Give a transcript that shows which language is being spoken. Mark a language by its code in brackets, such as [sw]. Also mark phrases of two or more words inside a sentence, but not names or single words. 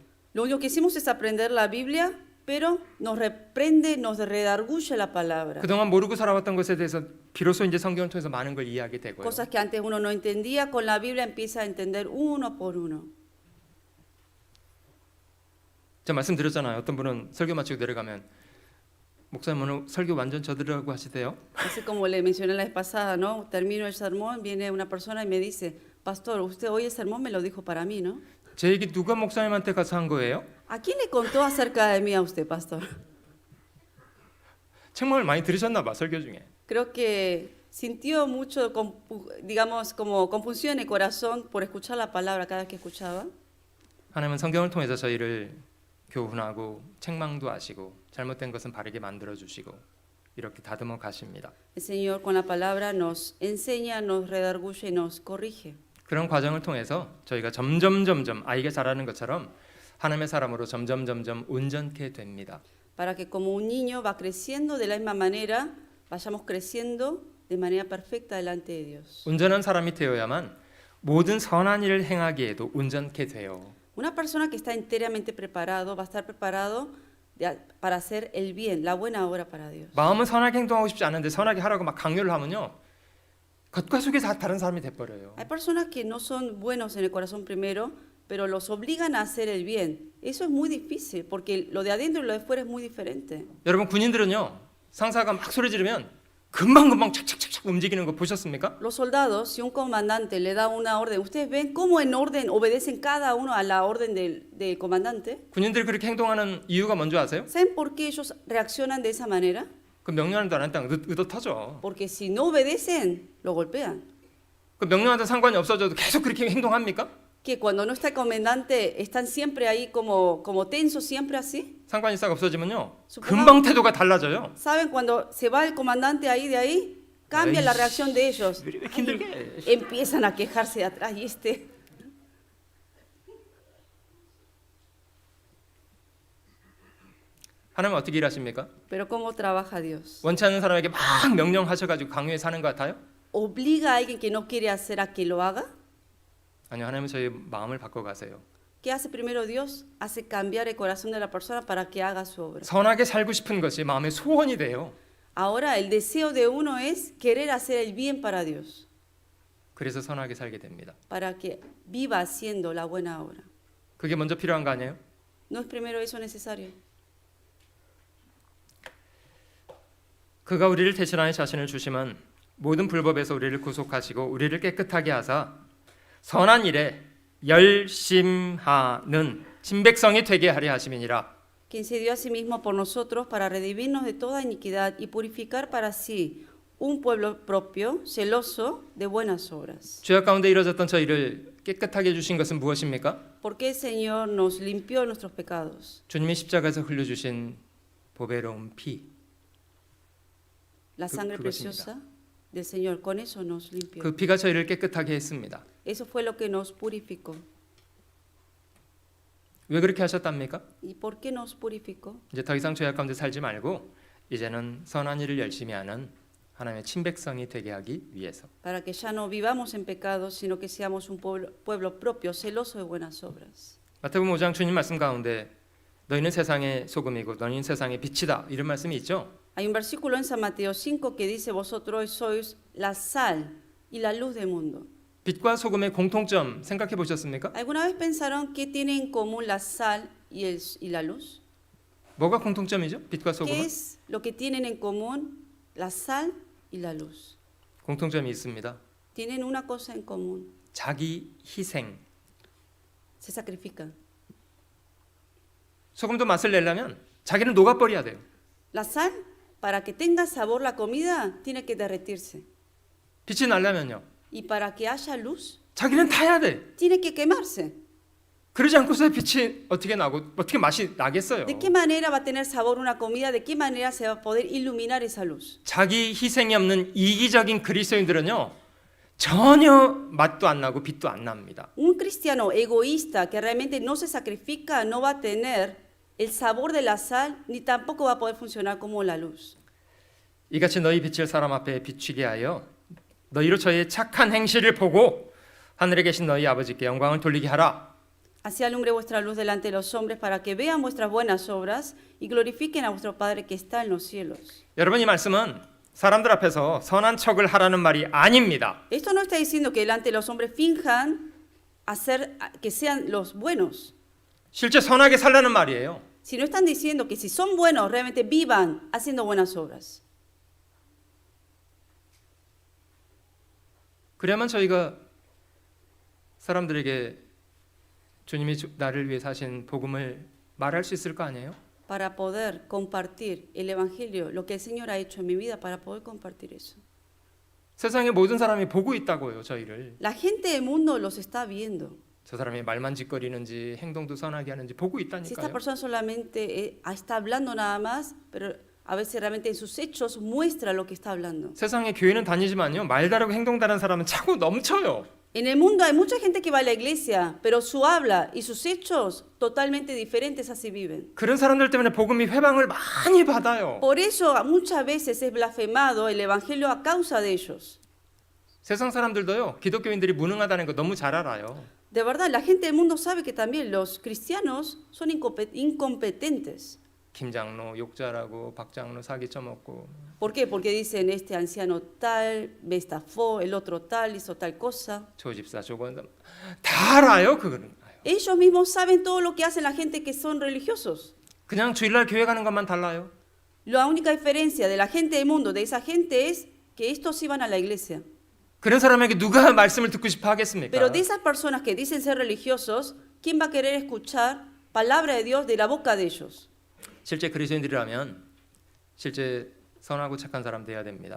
[es] Lo único que hicimos es aprender la Biblia, pero nos reprende, nos redarguye la palabra. [ko] 그동안 모르고 살아왔던 것에 대해서 비로소 이제 성경을 통해서 많은 걸 이해하게 되고요. [es] Cosas que antes uno no entendía, con la Biblia empieza a entender uno por uno. [ko] 제가 말씀드렸잖아요. 어떤 분은 설교 마치고 내려가면 목사님 오늘 설교 완전 저들으라고 하시대요. [es] Así como le mencioné la vez pasada, ¿no? Termino el sermón, viene una persona y me dice, pastor, usted hoy el sermón me lo dijo para mí, ¿no? [ko] 제 얘기 누가 목사님한테 가서 한 거예요? [es] ¿A quién le contó acerca de mí a usted, pastor? [ko] 책망을 많이 들으셨나 봐 설교 중에. [es] Creo que sintió mucho, digamos, como confusión en el corazón por escuchar la palabra cada vez que escuchaba. [ko] 하나님은 성경을 통해서 저희를 교훈하고 책망도 하시고 잘못된 것은 바르게 만들어 주시고 이렇게 다듬어 가십니다. [es] El Señor con la palabra nos enseña, nos redarguye y nos corrige. [ko] 그런 과정을 통해서 저희가 점점 아이가 자라는 것처럼 하나님의 사람으로 점점 온전케 됩니다. [es] Para que como un niño va creciendo de la misma manera, vayamos creciendo de manera perfecta delante de Dios. [ko] 온전한 사람이 되어야만 모든 선한 일을 행하기에도 온전케 돼요. [es] Una persona que está enteramente preparado va a estar preparado para hacer el bien, la buena obra para Dios. [ko] 마음은 선하게 행동하고 싶지 않은데 선하게 하라고 막 강요를 하면요. 겉과 속이 다 다른 사람이 돼버려요. [es] Hay personas que no son buenos en el corazón primero, pero los obligan a hacer el bien. Eso es muy difícil, porque lo de adentro y lo de fuera es muy diferente. [ko] 여러분 군인들은요. 상사가 막 소리 지르면 금방 착착착 움직이는 거 보셨습니까? [es] Los soldados, si un comandante le da una orden, ¿ustedes ven cómo en orden obedecen cada uno a la orden del comandante? [ko] 군인들이 그렇게 행동하는 이유가 뭔지 아세요? [es] ¿Saben por qué ellos reaccionan de esa manera? [ko] 그 명령도 안 했다가 의도터져. [es] Porque si no obedecen, lo golpean. [ko] 그 명령한테 상관이 없어져도 계속 그렇게 행동합니까? [es] Que cuando no está el comandante, están siempre ahí como tensos, siempre así. [ko] 상관이 싹 없어지면요. 수고하고- 금방 태도가 달라져요. [es] ¿Saben? Cuando se va el comandante ahí de ahí, cambia la reacción de ellos. [ko] 왜 이렇게 힘들게. [es] Empiezan a quejarse de atrás y [ko] 하나님 어떻게 일하십니까? [es] Pero ¿cómo trabaja Dios? [ko] 원치 않는 사람에게 막 명령하셔가지고 강요해 사는 것 같아요? [es] ¿Obliga a alguien que no quiere hacer a que lo haga? [ko] 아니요, 하나님은 저희 마음을 바꿔가세요. [es] ¿Qué hace primero Dios? Hace cambiar el corazón de la persona para que haga su obra. [ko] 선하게 살고 싶은 것이 마음의 소원이 돼요. [es] Ahora el deseo de uno es querer hacer el bien para Dios, [ko] 그래서 선하게 살게 됩니다. [es] para que viva haciendo la buena obra. [ko] 그게 먼저 필요한 거 아니에요? [es] ¿No es primero eso necesario? [ko] 그가 우리를 대신하여 자신을 주시면 모든 불법에서 우리를 구속하시고 우리를 깨끗하게 하사 선한 일에 열심하는 진백성이 되게 하려 하심이니라. [es] Quien se dio a sí mismo por nosotros para redimirnos de toda iniquidad y purificar para sí un pueblo propio, celoso de buenas obras. [ko] 죄악 가운데 이뤄졌던 저희를 깨끗하게 해주신 것은 무엇입니까? [es] ¿Por qué el Señor nos limpió de nuestros pecados? [ko] 주님이 십자가에서 흘려주신 보배로운 피. [es] La sangre [ko] 그것입니다. [es] preciosa del Señor, con eso nos limpió. [ko] 그 피가 저희를 깨끗하게 했습니다. [es] Eso fue lo que nos purificó. [ko] 왜 그렇게 하셨답니까? [es] ¿Y por qué nos purificó? [ko] 이제 더 이상 죄악 가운데 살지 말고 이제는 선한 일을 열심히 하는 하나님의 친백성이 되게 하기 위해서. [es] Para que ya no vivamos en pecado, sino que seamos un pueblo propio, celoso de buenas obras. [ko] 마태복음 5장 주님 말씀 가운데 너희는 세상의 소금이고 너희는 세상의 빛이다 이런 말씀이 있죠. [es] Hay un versículo en San Mateo 5 que dice, vosotros sois la sal y la luz del mundo. [ko] 빛과 소금의 공통점 생각해 보셨습니까? [es] ¿Alguna vez pensaron qué tienen en común la sal y la luz? [ko] 뭐가 공통점이죠? 빛과 [es] ¿Qué [ko] 소금은? [es] es lo que tienen en común la sal y la luz? [ko] 공통점이 있습니다. [es] Tienen una cosa en común, [ko] 자기 희생. [es] se sacrifican. [ko] 소금도 맛을 내려면 자기는 녹아버려야 돼요. [es] La sal, para que tenga sabor la comida, tiene que derretirse. [ko] 빛이 나려면요. [es] Y para que haya luz, [ko] 자기는 타야 돼. [es] tiene que quemarse. [ko] 그러지 않고서 빛이 어떻게 나고 어떻게 맛이 나겠어요? [es] ¿De qué manera va a tener sabor una comida? ¿De qué manera se va a poder iluminar esa luz? [ko] 자기 희생이 없는 이기적인 그리스도인들은요. 전혀 맛도 안 나고 빛도 안 납니다. [es] Un cristiano egoísta que realmente no se sacrifica no va a tener el sabor de la sal ni tampoco va a poder funcionar como la luz. [ko] 이같이 너희 빛을 사람 앞에 비추게 하여 너희로 저의 착한 행실을 보고 하늘에 계신 너희 아버지께 영광을 돌리게 하라. [es] Así alumbre vuestra luz delante de los hombres para que vean vuestras buenas obras y glorifiquen a vuestro Padre que está en los cielos. [ko] 여러분, 이 말씀은 사람들 앞에서 선한 척을 하라는 말이 아닙니다. [es] Esto no está diciendo que delante de los hombres finjan que sean los buenos, [ko] 실제 선하게 살라는 말이에요. [es] sino están diciendo que si son buenos, realmente vivan haciendo buenas obras. [ko] 그래야만 저희가 사람들에게 주님이 나를 위해 사신 복음을 말할 수 있을 거 아니에요? [es] Para poder compartir el Evangelio, lo que el Señor ha hecho en mi vida, para poder compartir eso. [ko] 세상의 모든 사람이 보고 있다고요, 저희를. [es] La gente del mundo los está viendo. [ko] 저 사람이 말만 짓거리는지 행동도 선하게 하는지 보고 [es] Si esta [ko] 있다니까요. [es] persona solamente está hablando nada más, pero a veces realmente en sus hechos muestra lo que está hablando. [ko] 세상에 교회는 다니지만요, 말 다르고 행동 다른 사람은 차고 넘쳐요. [es] En el mundo hay mucha gente que va a la iglesia, pero su habla y sus hechos totalmente diferentes así viven. [ko] 그런 사람들 때문에 복음이 회방을 많이 받아요. [es] Por eso muchas veces es blasfemado el evangelio a causa de ellos. [ko] 세상 사람들도요, 기독교인들이 무능하다는 거 너무 잘 알아요. [es] De verdad, la gente del mundo sabe que también los cristianos son incompetentes. [ko] 김 장로 욕 잘하고 박 장로 사기 쳐먹고 [es] ¿Por qué? Porque dicen este anciano tal, me estafó, el otro tal, hizo tal cosa. [ko] 조 집사 조건 다 알아요, 그거는. [es] Ellos mismos saben todo lo que hacen la gente que son religiosos. [ko] 그냥 주일날 교회 가는 것만 달라요. [es] La única diferencia de la gente del mundo, de esa gente, es que estos iban a la iglesia. [ko] 그런 사람에게 누가 말씀을 듣고 싶어 하겠습니까? [es] Pero de esas personas que dicen ser religiosos, ¿quién va a querer escuchar palabra de Dios de la boca de ellos? [ko] 실제 그리스도인들이라면 실제 선하고 착한 사람 돼야 됩니다.